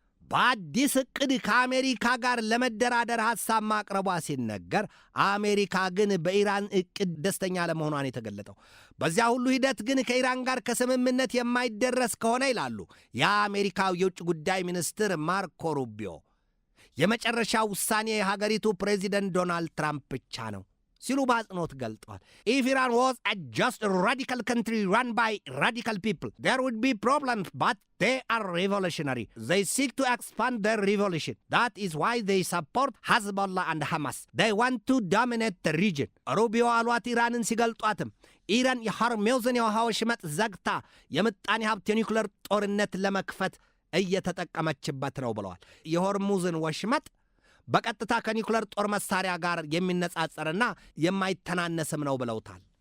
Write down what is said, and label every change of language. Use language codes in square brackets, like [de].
[am] በአዲስ ዕቅድ ከአሜሪካ ጋር ለመደራደር ሐሳብ ማቅረቧ ሲነገር፣ አሜሪካ ግን በኢራን ዕቅድ ደስተኛ ለመሆኗን የተገለጠው በዚያ ሁሉ ሂደት ግን ከኢራን ጋር ከስምምነት የማይደረስ ከሆነ ይላሉ የአሜሪካው የውጭ ጉዳይ ሚኒስትር ማርኮ ሩቢዮ፣ የመጨረሻ ውሳኔ የሀገሪቱ ፕሬዚደንት ዶናልድ ትራምፕ ብቻ ነው ሲሉ በአጽንኦት ገልጠዋል። [en] If Iran was a just radical country run by radical people, there would be problems, but they are revolutionary. They seek to expand their revolution. That is why they support Hezbollah and Hamas. They want to dominate the region. [am] ሩቢዮ አሏት ኢራንን ሲገልጧትም ኢራን የሆርሙዝን የውሃ ወሽመጥ ዘግታ የምጣኔ ሀብት የኒውክሌር ጦርነት ለመክፈት እየተጠቀመችበት ነው ብለዋል። የሆርሙዝን ወሽመጥ በቀጥታ ከኒውክሌር ጦር መሳሪያ ጋር የሚነጻጸርና የማይተናነስም ነው ብለውታል።